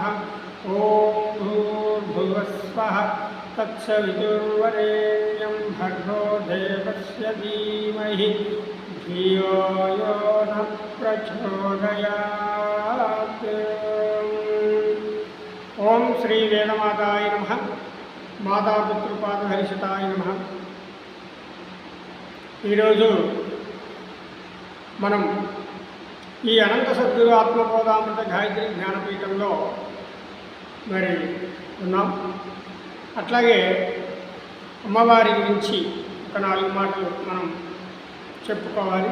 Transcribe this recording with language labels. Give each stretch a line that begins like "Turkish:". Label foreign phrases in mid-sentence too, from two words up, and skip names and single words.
Sanskrit: ॐ भूर्भुवस्वः तत्सवितुर्वरेण्यं भर्गो देवस्य धीमहि धियो यो न प्रचोदयात्। ओम श्री वेदमाताय नमः। मातापितृपादहर्षिताय नमः।
Telugu: ఈరోజు మనం ఈ అనంత సద్గురు ఆత్మబోధామృత గాయత్రి జ్ఞానపీఠంలో మరి ఉన్నాం. అట్లాగే అమ్మవారి గురించి ఒక 4 మాటలు మనం చెప్పుకోవాలి.